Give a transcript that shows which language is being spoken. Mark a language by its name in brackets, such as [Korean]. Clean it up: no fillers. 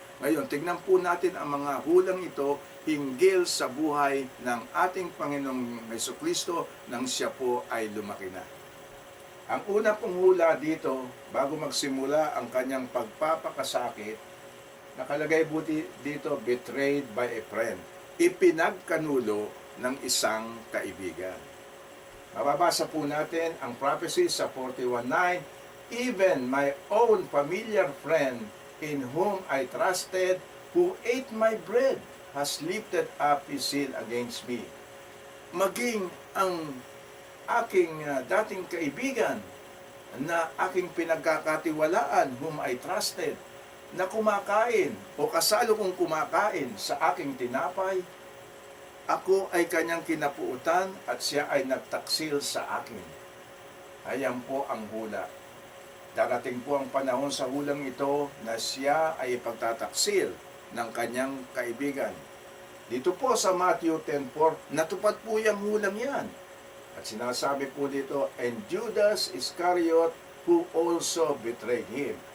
[Filipino] Ngayon, tignan po natin ang mga hulang ito hinggil sa buhay ng ating Panginoong Jesucristo nang siya po ay lumaki na. Ang una pong hula dito, bago magsimula ang kanyang pagpapakasakit, nakalagay po dito, [English] betrayed by a friend. [Filipino] Ipinagkanulo ng isang kaibigan. Mababasa po natin ang prophecy sa [English] 41:9, even my own familiar friend in whom I trusted, who ate my bread, has lifted up his heel against me. [Filipino] Maging ang aking dating kaibigan na aking pinagkakatiwalaan, [English] whom I trusted, [Filipino] na kumakain o kasalo kong kumakain sa aking tinapay, ako ay kanyang kinapuutan at siya ay nagtaksil sa akin. Ayan po ang hula. Darating po ang panahon sa hulang ito na siya ay ipagtataksil ng kanyang kaibigan. Dito po sa Matthew 10:4, natupad po yung hulang yan. At sinasabi po dito, [English] and Judas Iscariot who also betrayed him.